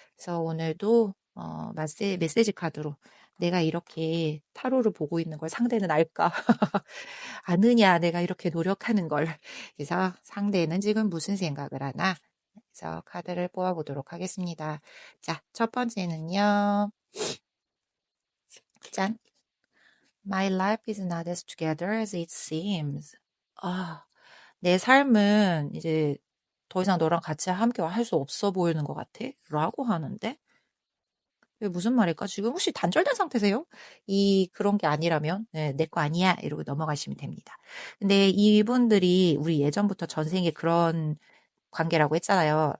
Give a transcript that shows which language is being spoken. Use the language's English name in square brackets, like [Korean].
[Korean] 그래서 오늘도 메시지 카드로 내가 이렇게 타로를 보고 있는 걸 상대는 알까? 아느냐, 내가 이렇게 노력하는 걸. 그래서 상대는 지금 무슨 생각을 하나? 그래서 카드를 뽑아보도록 하겠습니다. 자, 첫 번째는요. 짠. [English] My life is not as together as it seems. [Korean] 내 삶은 이제 더 이상 너랑 같이 함께 할 수 없어 보이는 것 같아. 라고 하는데, 이게 무슨 말일까? 지금 혹시 단절된 상태세요? 그런 게 아니라면, 네, 내 거 아니야. 이러고 넘어가시면 됩니다. 근데 이분들이 우리 예전부터 전생에 그런 관계라고 했잖아요.